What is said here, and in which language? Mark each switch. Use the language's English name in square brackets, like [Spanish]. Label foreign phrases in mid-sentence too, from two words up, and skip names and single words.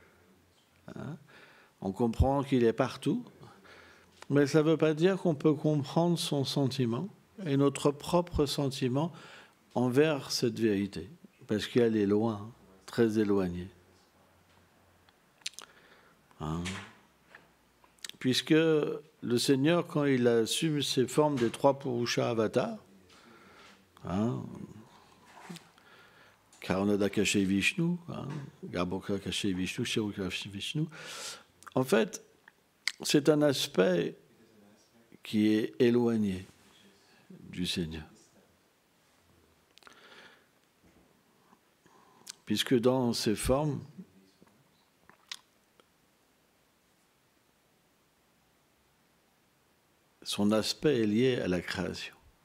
[French] On comprend qu'il est partout, mais ça ne veut pas dire qu'on peut comprendre son sentiment et notre propre sentiment envers cette vérité, parce qu'elle est loin, très éloignée. Puisque le Seigneur, quand il assume ses formes des trois Purusha avatars, Karnada caché Vishnu, Garbhoka caché Vishnu, Shiruka Vishnu, en fait, c'est un aspect qui est éloigné du Seigneur. Puisque dans ces formes, son aspect est lié à la création.